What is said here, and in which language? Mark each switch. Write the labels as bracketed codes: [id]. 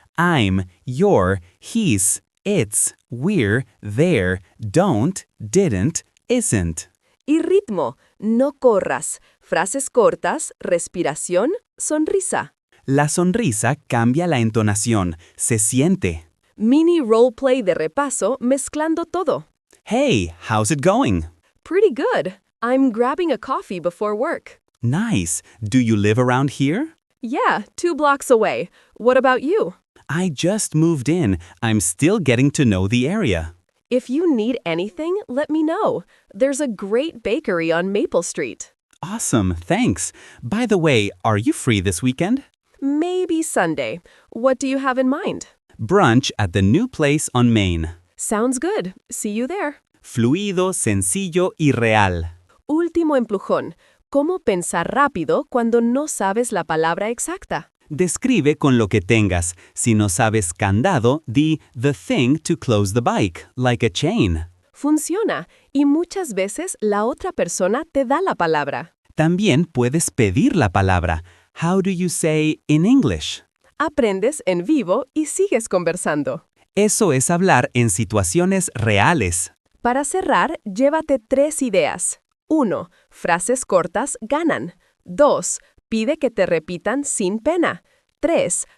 [en] I'm, you're, he's, it's, we're, there, don't, didn't, isn't. [es] Y ritmo, no corras. Frases cortas, respiración, sonrisa. La sonrisa cambia la entonación. Se siente. Mini roleplay de repaso mezclando todo. [en] Hey, how's it going? Pretty good. I'm grabbing a coffee before work. Nice. Do you live around here? Yeah, 2 blocks away. What about you? I just moved in. I'm still getting to know the area. If you need anything, let me know. There's a great bakery on Maple Street. Awesome, thanks. By the way, are you free this weekend? Maybe Sunday. What do you have in mind? Brunch at the new place on Main. Sounds good. See you there. [es] Fluido, sencillo y real. Último empujón. ¿Cómo pensar rápido cuando no sabes la palabra exacta? Describe con lo que tengas. Si no sabes candado, di [en] the thing to close the bike, like a chain. [es] Funciona, y muchas veces la otra persona te da la palabra. También puedes pedir la palabra. [en] How do you say in English? [es] Aprendes en vivo y sigues conversando. Eso es hablar en situaciones reales. Para cerrar, llévate 3 ideas. 1. Frases cortas ganan. 2. Pide que te repitan sin pena. 3.